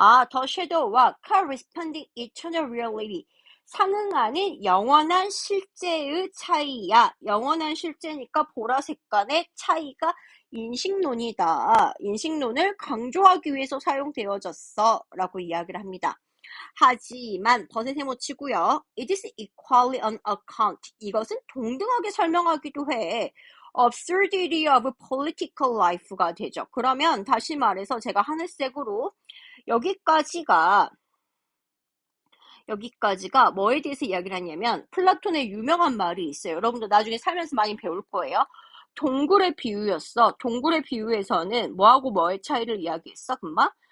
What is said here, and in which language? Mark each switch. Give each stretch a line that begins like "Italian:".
English: 더 shadow와 corresponding eternal reality.
Korean: 상응하는 영원한 실제의 차이야. 영원한 실제니까 보라색 간의 차이가 인식론이다. 인식론을 강조하기 위해서 사용되어졌어. 라고 이야기를 합니다. 하지만 덧에 못 치고요.
English: It is equally on account.
Korean: 이것은 동등하게 설명하기도 해.
English: Absurdity of political life가 되죠.
Korean: 그러면 다시 말해서 제가 하늘색으로 여기까지가 뭐에 대해서 이야기를 하냐면 플라톤의 유명한 말이 있어요. 여러분들 나중에 살면서 많이 배울 거예요. 동굴의 비유였어. 동굴의 비유에서는 뭐하고 뭐의 차이를 이야기했어? 금방?